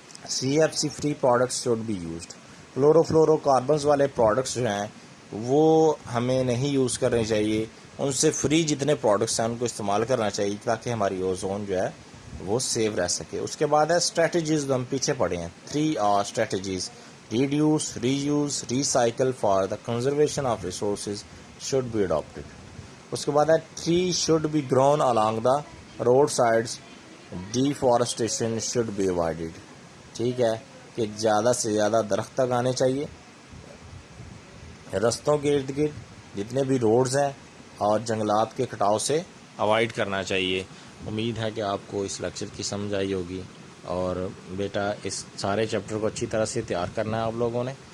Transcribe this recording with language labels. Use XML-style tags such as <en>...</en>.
<en>C F C free products should be used.</en> <ur>Chloro carbons والے products جو ہیں وہ ہمیں نہیں یوز کرنے چاہیے، ان سے فری جتنے پروڈکٹس ہیں ان کو استعمال کرنا چاہیے تاکہ ہماری اوزون جو ہے وہ سیو رہ سکے. اس کے بعد ہے اسٹریٹجیز، جو ہم پیچھے پڑھے ہیں 3 strategies: reduce, re use, recycle</ur> <en>For the conservation of resources should be adopted.</en> <ur>اس کے بعد ہے</ur> <en>tree should be grown along the road sides, deforestation should be avoided.</en> <ur>ٹھیک ہے کہ زیادہ سے زیادہ درخت لگانے چاہیے رستوں کے ارد گرد، جتنے بھی روڈز ہیں، اور جنگلات کے کٹاؤ سے اوائڈ کرنا چاہیے. امید ہے کہ آپ کو اس لیکچر کی سمجھ آئی ہوگی، اور بیٹا اس سارے چیپٹر کو اچھی طرح سے تیار کرنا ہے آپ لوگوں نے.</ur>